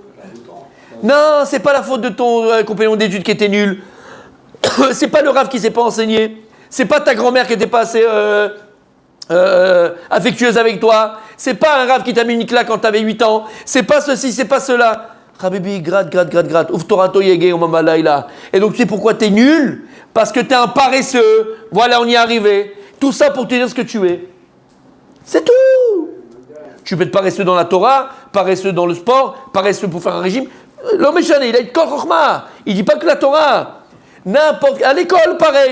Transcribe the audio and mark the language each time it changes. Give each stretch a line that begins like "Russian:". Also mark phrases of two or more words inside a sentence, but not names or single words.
French: Non, c'est pas la faute de ton compagnon d'études qui était nul. C'est pas le Rav qui s'est pas enseigné. C'est pas ta grand-mère qui était pas assez affectueuse avec toi. C'est pas un Rav qui t'a mis une claque quand t'avais 8 ans. C'est pas ceci, c'est pas cela. Habibi, gratte.
Hebrew: ובתורתו יהגה יומם ולילה.
French: Et donc tu sais pourquoi t'es nul? Parce que t'es un paresseux. Voilà, on y est arrivé. Tout ça pour te dire ce que tu es. C'est tout. Tu peux être paresseux dans la Torah, paresseux dans le sport, paresseux pour faire un régime. L'homme il a une
Hebrew: כל חכמה.
French: Il dit pas que la Torah. N'importe. À l'école, pareil.